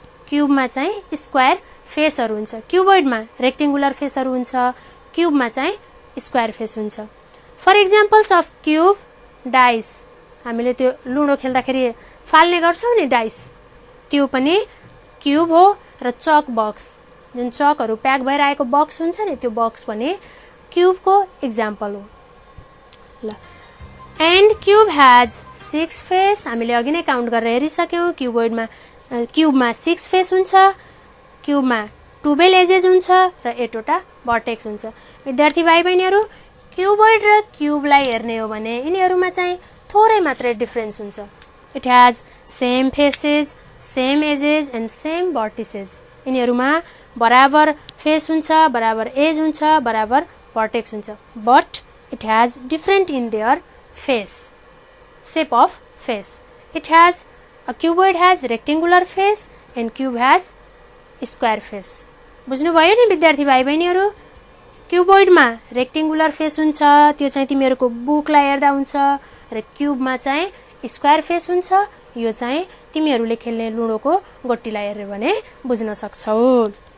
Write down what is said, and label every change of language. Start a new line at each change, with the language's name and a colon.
Nepali: क्युबमा चाहिँ स्क्वायर फेसहरू हुन्छ, क्युबोइडमा रेक्टेङ्गुलर फेसहरू हुन्छ, क्युबमा चाहिँ स्क्वायर फेस हुन्छ। For examples of cube, dice. हामीले त्यो लुडो खेल्दाखेरि फाल्ने गर्छौँ नि डाइस, त्यो पनि क्युब हो। र चक बक्स, जुन चकहरू प्याक भएर आएको बक्स हुन्छ नि, त्यो बक्स पनि क्युबको एक्जाम्पल हो।
English: ल, and cube has 6 face.
Nepali: हामीले अघि नै काउन्ट गरेर हेरिसक्यौँ। क्युबमा 6 फेस हुन्छ, क्युबमा 12 एजेस हुन्छ र 8 वटा भर्टेक्स हुन्छ। विद्यार्थी भाइ बहिनीहरू, क्युबोइड र क्युबलाई हेर्ने हो भने यिनीहरूमा चाहिँ थोरै मात्रै डिफरेन्स हुन्छ।
English: It has same faces, same edges and same vertices.
Nepali: यिनीहरूमा बराबर फेस हुन्छ, बराबर एज हुन्छ, बराबर भर्टेक्स हुन्छ,
English: But it has different in their face, shape of face. It has a cuboid has rectangular face and cube has square face.
Nepali: बुझ्नुभयो नि विद्यार्थी भाइ बहिनीहरू। क्युबोइडमा रेक्टेङ्गुलर फेस हुन्छ, त्यो चाहिँ तिमीहरूको बुकलाई हेर्दा हुन्छ, र क्युबमा चाहिँ स्क्वायर फेस हुन्छ। यो चाहिँ तिमीहरूले खेल्ने लुडोको गोटीलाई हेऱ्यो भने बुझ्न सक्छौ।